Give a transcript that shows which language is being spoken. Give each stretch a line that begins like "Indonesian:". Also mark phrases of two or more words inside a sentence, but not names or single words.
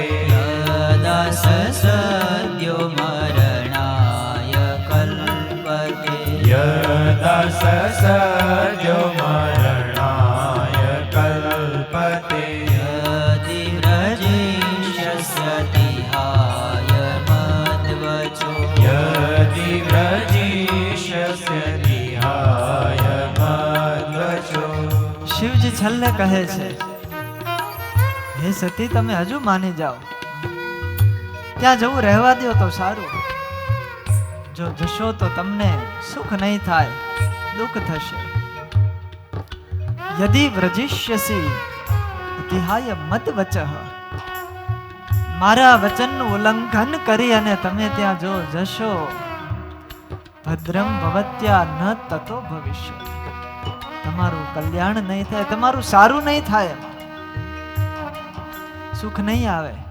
Sanskrit: यदा स सद्यो मरणाय कल्पते यदा स सद्यो मरणाय कल्पते यदि व्रजिष्यति हाय मद्वचो यदि व्रजिष्यति हाय मद्वचो
Gujarati: શિવજી છેલ્લે કહે છે, હે સતી તમે હજુ માની જાઓ. ત્યાં જવું રહેવા દો તો સારું. જો જશો તો તમને સુખ નહીં થાય, દુઃખ થશે.
Sanskrit: यदि व्रजिष्यसी अतिहाय मत वचः,
Gujarati: મારા વચનનું ઉલ્લંઘન કરી અને તમે ત્યાં જો જશો,
Sanskrit: भद्रम भवत्या न ततो भविष्य,
Gujarati: તમારું કલ્યાણ નહીં થાય, તમારું સારું નહીં થાય, સુખ નહીં આવે.